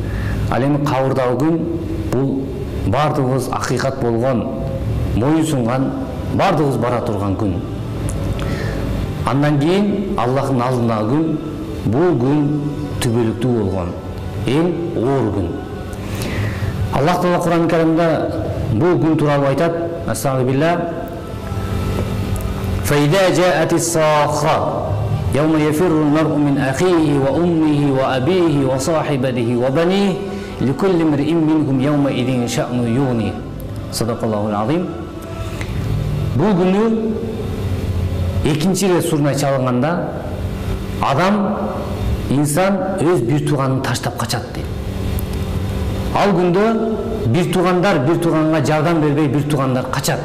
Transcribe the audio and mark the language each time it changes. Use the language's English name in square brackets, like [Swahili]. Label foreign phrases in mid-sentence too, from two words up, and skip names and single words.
[Kyrgyz] Ал эми кабырдагы күн бул бардыгыбыз акыйкат болгон, моюн сунган, бардыгыбыз бара турган күн. Андан кийин Аллахтын алдындагы күн, бул күн түбөлүктүү болгон, эң оор күн. Аллах Таала Кур'ан-ы Каримде бул күн тууралуу айтат. Астагфируллах. [Arabic] فإذا جاءت الصاخة يوم يفر المرء من أخيه وأمه وأبيه وصاحبته وبنيه لكل امرئ منهم يومئذ شأن يغنيه. صدق الله العظيم. [Kyrgyz] Бул күнү экинчи ирет сурунай чалынганда адам, инсан өз бир тууганын таштап качат дейт. Ал күндө бир туугандар бир тууганга жардам бербей, бир туугандар качат.